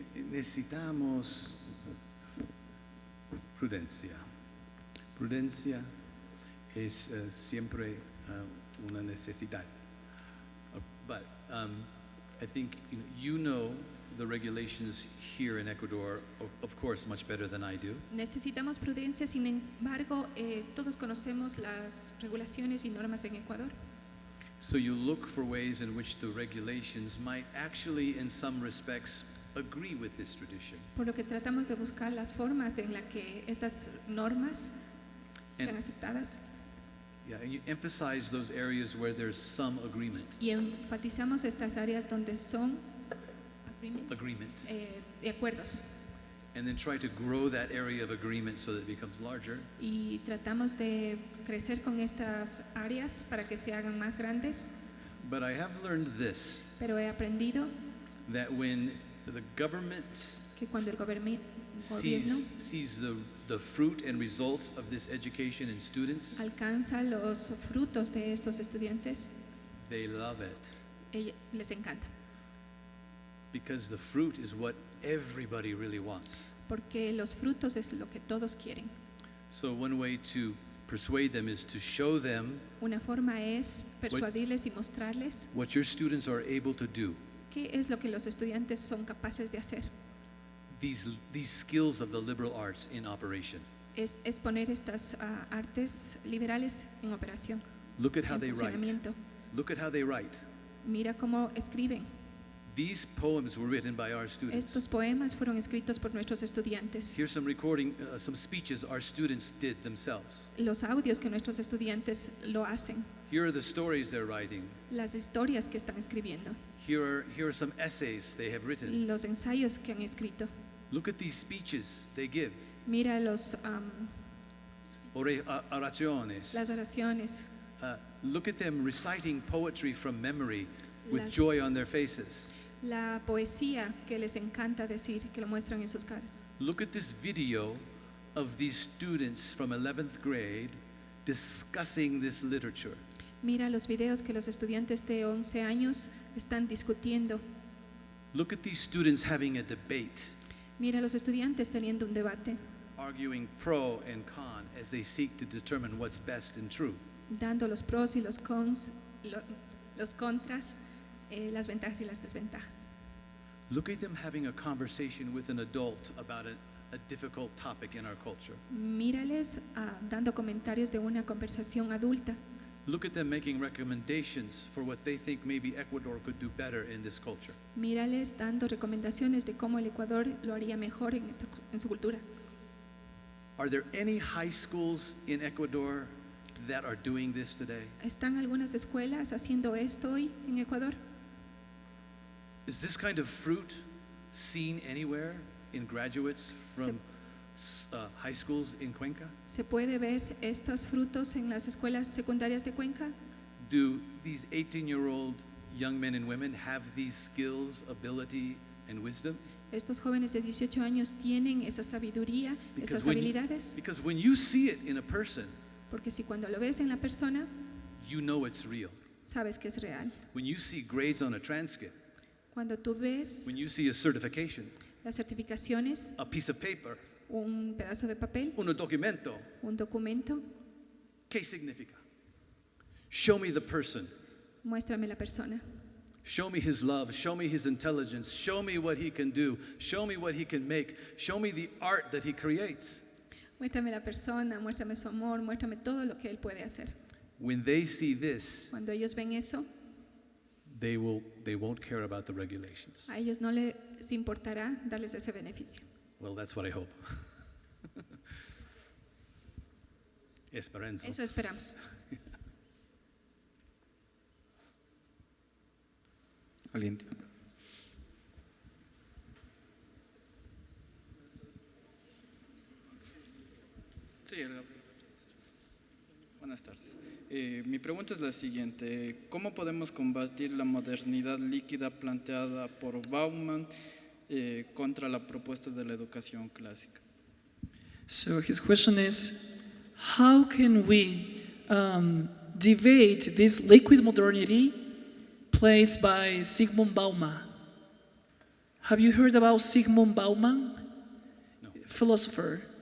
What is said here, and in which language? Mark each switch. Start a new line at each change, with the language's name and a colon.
Spanish: Necesitamos prudencia. Prudencia es siempre una necesidad.
English: But I think you know the regulations here in Ecuador, of course, much better than I do.
Spanish: Necesitamos prudencia, sin embargo, todos conocemos las regulaciones y normas en Ecuador.
English: So you look for ways in which the regulations might actually, in some respects, agree with this tradition.
Spanish: Por lo que tratamos de buscar las formas en las que estas normas sean aceptadas.
English: Yeah, and you emphasize those areas where there's some agreement.
Spanish: Y enfatizamos estas áreas donde son
English: Agreement.
Spanish: De acuerdos.
English: And then try to grow that area of agreement so that it becomes larger.
Spanish: Y tratamos de crecer con estas áreas para que se hagan más grandes.
English: But I have learned this,
Spanish: Pero he aprendido
English: that when the government
Spanish: que cuando el gobierno
English: sees the fruit and results of this education in students,
Spanish: alcanza los frutos de estos estudiantes,
English: they love it.
Spanish: Les encanta.
English: Because the fruit is what everybody really wants.
Spanish: Porque los frutos es lo que todos quieren.
English: So one way to persuade them is to show them
Spanish: Una forma es persuadirles y mostrarles
English: what your students are able to do.
Spanish: qué es lo que los estudiantes son capaces de hacer.
English: These skills of the liberal arts in operation.
Spanish: Es poner estas artes liberales en operación.
English: Look at how
Spanish: En
English: they write.
Spanish: funcionamiento.
English: Look at how they write.
Spanish: Mira cómo escriben.
English: These poems were written by our students.
Spanish: Estos poemas fueron escritos por nuestros estudiantes.
English: Here's some recording, some speeches our students did themselves.
Spanish: Los audios que nuestros estudiantes lo hacen.
English: Here are the stories they're writing.
Spanish: Las historias que están escribiendo.
English: Here are some essays they have written.
Spanish: Los ensayos que han escrito.
English: Look at these speeches they give.
Spanish: Mira los, Oraciones. las oraciones.
English: Look at them reciting poetry from memory with
Spanish: Las-
English: joy on their faces.
Spanish: La poesía que les encanta decir, que lo muestran en sus caras.
English: Look at this video of these students from 11th grade discussing this literature.
Spanish: Mira los videos que los estudiantes de 11 años están discutiendo.
English: Look at these students having a debate,
Spanish: Mira los estudiantes teniendo un debate,
English: arguing pro and con as they seek to determine what's best and true.
Spanish: dando los pros y los cons, los contras, las ventajas y las desventajas.
English: Look at them having a conversation with an adult about a difficult topic in our culture.
Spanish: Mírales dando comentarios de una conversación adulta.
English: Look at them making recommendations for what they think maybe Ecuador could do better in this culture.
Spanish: Mírales dando recomendaciones de cómo el Ecuador lo haría mejor en su cultura.
English: Are there any high schools in Ecuador that are doing this today?
Spanish: ¿Están algunas escuelas haciendo esto hoy en Ecuador?
English: Is this kind of fruit seen anywhere in graduates from high schools in Cuenca?
Spanish: ¿Se puede ver estos frutos en las escuelas secundarias de Cuenca?
English: Do these 18-year-old young men and women have these skills, ability, and wisdom?
Spanish: Estos jóvenes de 18 años tienen esa sabiduría, esas habilidades,
English: because when you see it in a person,
Spanish: porque si cuando lo ves en la persona,
English: you know it's real.
Spanish: sabes que es real.
English: When you see grades on a transcript,
Spanish: Cuando tú ves
English: when you see a certification,
Spanish: las certificaciones,
English: a piece of paper,
Spanish: un pedazo de papel, un documento, un documento, ¿qué significa?
English: Show me the person.
Spanish: muéstrame la persona.
English: Show me his love. Show me his intelligence. Show me what he can do. Show me what he can make. Show me the art that he creates.
Spanish: Muéstrame la persona, muéstrame su amor, muéstrame todo lo que él puede hacer.
English: When they see this,
Spanish: Cuando ellos ven eso,
English: they won't care about the regulations.
Spanish: a ellos no les importará darles ese beneficio.
English: Well, that's what I hope.
Spanish: Esperanza. Eso esperamos. ¿Alguien? Sí, buenas tardes. Mi pregunta es la siguiente. ¿Cómo podemos combatir la modernidad líquida planteada por Bauman contra la propuesta de la educación clásica?
English: So his question is, how can we debate this liquid modernity placed by Zygmunt Bauman? Have you heard about Zygmunt Bauman? No. Philosopher.